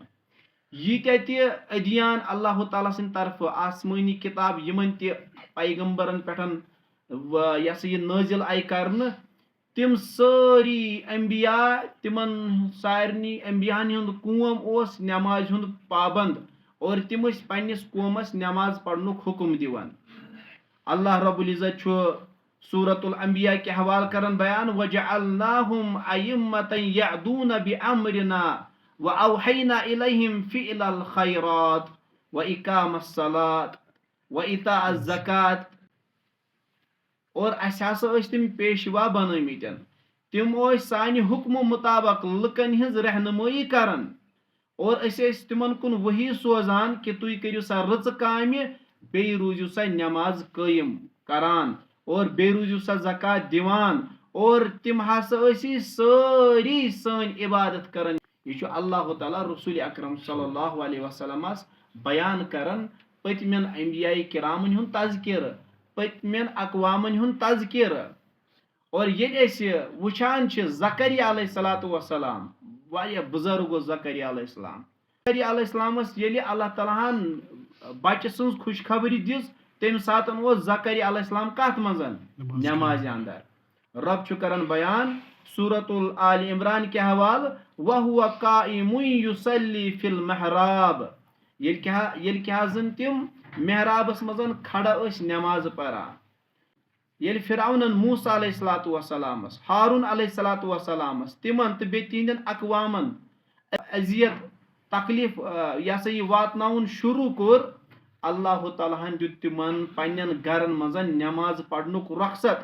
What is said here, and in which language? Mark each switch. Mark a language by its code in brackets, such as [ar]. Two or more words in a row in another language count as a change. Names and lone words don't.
[ks] ییٖتیٛاہ تہِ ادیان اللہ تعالیٰ سٕنٛدِ طرفہٕ آسمٲنی کِتاب یِمن تہِ پیغمبرن پٮ۪ٹھ یہِ ہسا یہِ نٲزِل آیہِ کرنہٕ تِم سٲری انبیا تِمن سارنٕے انبیاہن ہُنٛد قوم اوس نٮ۪مازِ ہُنٛد پابنٛد اور تِم ٲسۍ پننِس قومس نٮ۪ماز پرنُک حُکم دِوان. اللہ رب العزت چھُ سورۃ الانبیاء کہِ حوالہٕ کران بیان [ar] وَجَعَلْنَاهُمْ أَئِمَّةً يَهْدُونَ بِأَمْرِنَا وَأَوْحَيْنَا إِلَيْهِمْ فِعْلَ الْخَيْرَاتِ وَإِقَامَ الصَّلَاةِ وَإِيتَاءَ الزَّكَاةِ. [ks] اور اسہِ ہسا ٲسۍ تِم پیشوا بنٲمٕتۍ تِم ٲسۍ سانہِ حُکمہٕ مُطابق لُکن ہٕنٛز رہنمٲیی کران اور أسۍ ٲسۍ تِمن کُن وحی سوزان کہ تُہۍ کٔرِو سا رٕژٕ کامہِ بیٚیہِ روٗزِو سا نٮ۪ماز قٲیِم کران اور بیٚیہِ روٗزِو سا زکات دِوان اور تِم ہسا ٲسی سٲری سٲنۍ عبادت کران. یہِ چھُ اللہ تعالیٰ رسول اکرم [ar] صلی اللہ علیہ [ks] وسلمس بیان کران پٔتمٮ۪ن انبیاء کرامن ہُنٛد تذکرٕ پٔتمٮ۪ن اقوامن ہُنٛد تذکرٕ. اور ییٚلہِ أسۍ وٕچھان چھِ زکریا [ar] علیہ الصلوۃ والسلام [ks] واریاہ بُزرگ اوس زکریا [ar] علیہ السلام. [ks] زکریا [ar] علیہ السلامس [ks] ییٚلہِ اللہ تعالیٰ ہن بچہِ سٕنٛز خوشخبری دِژ تمہِ ساتہٕ اوس زکریا [ar] علیہ السلام [ks] کتھ منٛز نٮ۪مازِ انٛدر. رب چھُ کران بیان سورۃ آلِ عمران کہِ حوالہٕ [ar] وَهُوَ قائم يُصلي فِي الْمِحْرَابِ [ks] ییٚلہِ کہِ حظ زن تِم محرابس منٛز کھڑا ٲسۍ نٮ۪ماز پران. ییٚلہِ فرعونن موسیٰ [ar] علیہ الصلوۃ والسلامس [ks] ہارون [ar] علیہ الصلوۃ والسلامس [ks] تِمن تہٕ بیٚیہِ تِہنٛدٮ۪ن اقوامن اذیت تکلیٖف یہِ ہسا یہِ واتناوُن شروٗع کوٚر اللہ تعالیٰ ہن دیُت تِمن پننٮ۪ن گرن منٛز نٮ۪ماز پرنُک رۄخصت.